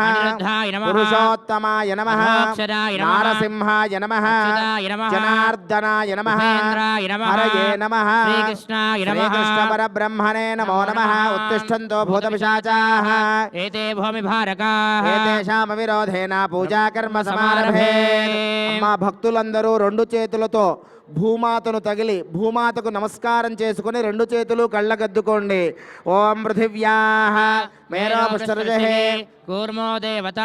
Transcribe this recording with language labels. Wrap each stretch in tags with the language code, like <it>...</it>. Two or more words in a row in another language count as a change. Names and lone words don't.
<sa>अनिरुद्धाय नमः। पुरुषोत्तमाय नमः। अक्षराय नमः। नारसिंहाय नमः। अच्युताय नमः। जनार्दनाय नमः। उपेन्द्राय नमः। हरये नमः। श्रीकृष्णाय नमः। श्रीकृष्णपरब्रह्मणे नमो नमः। उत्तिष्ठन्तो भूतपिशाचाः एते भूमिभारकाः ఏతేషామ విరోధేన పూజా కర్మ సమారభే.</sa> <te>అమ్మా భక్తులందరూ రెండు చేతులతో భూమాతను తగిలి భూమాతకు నమస్కారం చేసుకుని రెండు చేతులు కళ్ళగద్దుకోండి.</te> <sa>ఓం పృథివ్యాః మేరో పుష్కరజహే కూర్మో దేవతా</sa>